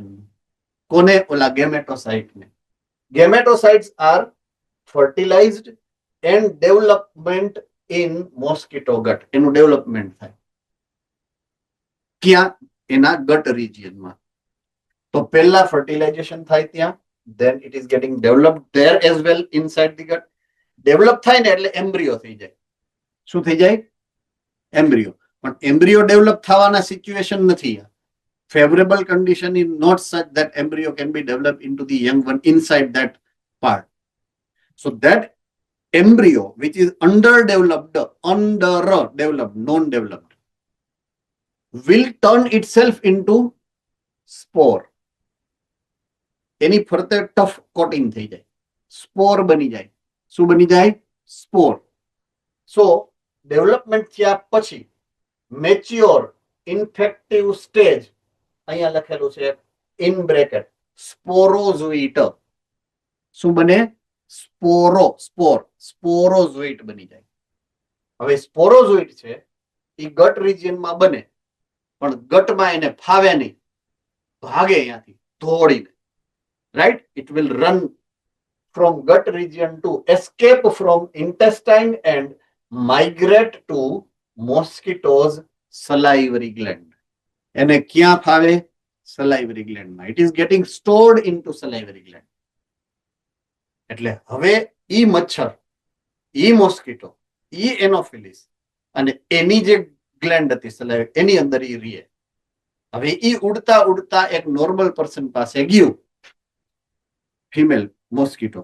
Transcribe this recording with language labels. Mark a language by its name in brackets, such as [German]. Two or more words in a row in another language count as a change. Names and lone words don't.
[Gujarati] કોને? ઓલા ગેમેટોસાઇટ ને. [English] gametocytes are fertilized and development in mosquito gut. [Gujarati] એનું ડેવલપમેન્ટ થાય ક્યાં? એના [English] gut regionમાં. [Gujarati] તો પહેલા ફર્ટિલાઇઝેશન થાય ત્યાં, [English] then it is getting developed there as well inside the gut. [Gujarati] ડેવલપ થાય ને એટલે એમ્બ્રિયો થઈ જાય. શું થઈ જાય? એમ્બ્રિયો. પણ એમ્બ્રિયો ડેવલપ થવાના સિચ્યુએશન નથી. [English] favorable condition is not such that embryo can be develop into the young one inside that part. so that embryo which is underdeveloped, non-developed, will turn itself into spore. [Gujarati] એની ફરતે [English] tough coating [Gujarati] થઈ જાય, સ્પોર બની જાય. શું બની જાય? સ્પોર. સો ડેવલપમેન્ટ થયા પછી [English] mature infective stage [Gujarati] અહીંયા લખેલું છે [English] in bracket sporozoite. [Gujarati] શું બને? સ્પોરોઝોઇટ બની જાય. હવે સ્પોરોઝોઇટ છે એ [English] gut regionમાં [Gujarati] બને, પણ ગટમાં એને ફાવે નહીં, ભાગે અહીંયાથી દોડીને. રાઈટ? [English] it will run from gut region to escape from intestine and migrate to mosquitoes salivary gland. [Gujarati] એને ક્યાં ફાવે? [English] salivary gland [Gujarati] માં. [English] It is getting stored into salivary gland. [Gujarati] એટલે હવે ઈ મચ્છર, ઈ મોસ્કીટો, ઈ એનોફિલિસ અને એની જે ગ્લેન્ડ હતી salivary, એની અંદર ઈ રીએ. હવે ઈ ઉડતા ઉડતા એક [English] normal person [Gujarati] પાસે ગયું, [English] female mosquito.